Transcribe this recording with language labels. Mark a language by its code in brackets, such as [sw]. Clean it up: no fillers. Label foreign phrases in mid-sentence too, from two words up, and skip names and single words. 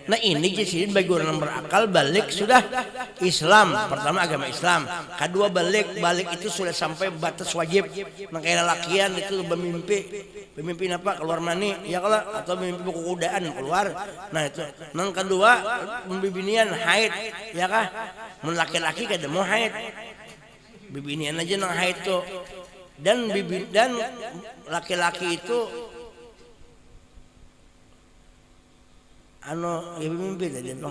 [id] Nah ini jadi bagi orang yang berakal balik sudah Islam. Pertama agama Islam, kedua balik itu sudah sampai batas wajib. [bjn] Nah kayak lelakian itu bermimpi apa keluar mani ya kalau atau mimpi buku kudaan keluar. Nah itu. Yang kedua bibinian haid ya kah? Laki-laki kada mau haid. Bibinian aja nang haid tuh. Dan laki-laki itu ya mimpi tadi bang.